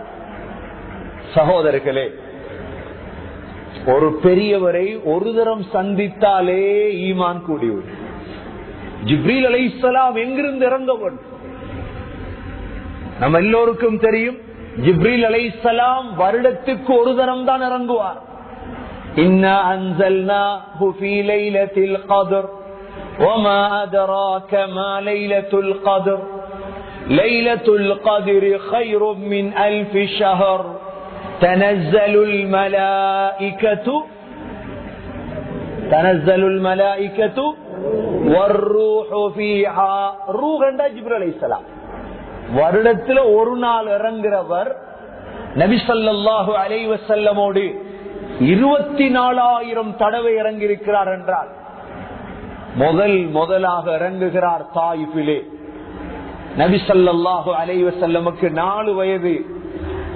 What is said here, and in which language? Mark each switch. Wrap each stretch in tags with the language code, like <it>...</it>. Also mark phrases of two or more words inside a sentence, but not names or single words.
<ta>சகோதரர்களே, ஒரு பெரியவரை ஒரு தரம் சந்தித்தாலே ஈமான் கூடிவிடும். ஜிப்ரீல் அலைஹிஸ்ஸலாம் எங்கிருந்து இறங்கவன் நம்ம எல்லோருக்கும் தெரியும். ஜிப்ரீல் அலைஹிஸ்ஸலாம் வருடத்துக்கு ஒரு தரம் தான் இறங்குவார்.</ta> <ar>إنا أنزلناه في ليلة القدر وما أدراك ما ليلة القدر ليلة القدر خير من 1000 شهر تنزل الملائكة والروح فيها. روح عند جبريل عليه السلام.</ar> <ta>வருடத்தில் ஒரு நாள் இறங்குறவர் நபி</ta> <ar>صلى الله عليه وسلم</ar> <ta>24,000 தடவை இறங்கியிருக்கிறார் என்றால், முதலாக இறங்குகிறார் தாயிஃபிலே. நபி</ta> <ar>صلى الله عليه وسلم</ar> <ta>4 வயது.</ta>